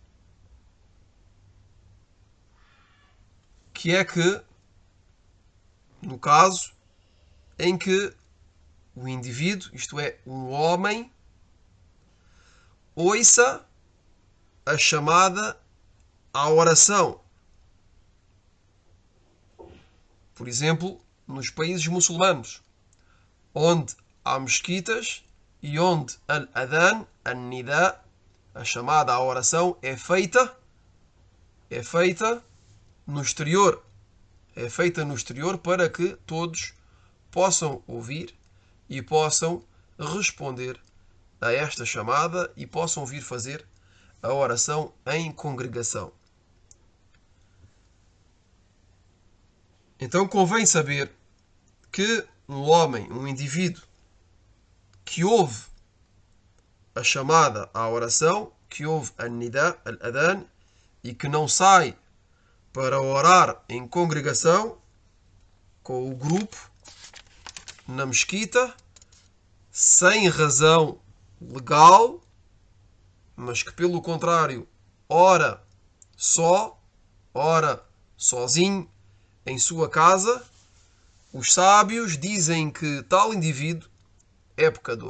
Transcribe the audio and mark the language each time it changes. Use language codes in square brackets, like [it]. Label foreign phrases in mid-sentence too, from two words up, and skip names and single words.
[pt] que é que no caso em que o indivíduo, isto é, um homem, ouça a chamada à oração. Por exemplo, nos países muçulmanos, onde há mesquitas e onde [ar] الأذان، النداء, [pt] a chamada à oração, é feita no exterior. É feita no exterior para que todos possam ouvir e possam responder a esta chamada e possam vir fazer a oração em congregação. Então convém saber que um homem, um indivíduo que ouve a chamada à oração, que ouve [ar] النداء، الأذان, [pt] e que não sai para orar em congregação com o grupo na mesquita, sem razão legal, mas que pelo contrário ora sozinho em sua casa, os sábios dizem que tal indivíduo é pecador.